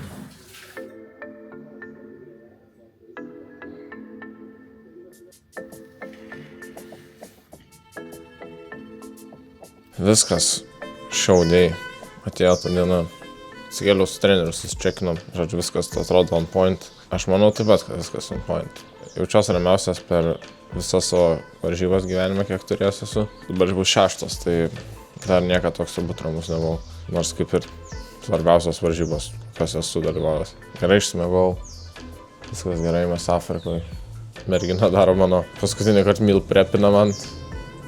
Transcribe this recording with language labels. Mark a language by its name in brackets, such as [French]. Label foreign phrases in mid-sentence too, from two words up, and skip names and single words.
[Lithuanian] Viskas šauliai. Atėjo ta diena. Atsikėliau su treneriu, susičekinom. Žodžiu, viskas atrodo [English] on point. [Lithuanian] Aš manau taip pat, kad viskas [English] on point. [Lithuanian] Jaučiuosi ramiausias per visas savo varžybas gyvenime, kiek turėjęs esu. Dabar bus 6, tai dar niekad toks turbūt ramus nebuvau. Nors kaip ir svarbiausios varžybos, kas esu dalyvavęs. Gerai išsimiegojau. Viskas gerai, mes Afrikoje. Mergina daro mano paskutinį kartą meal prepina man.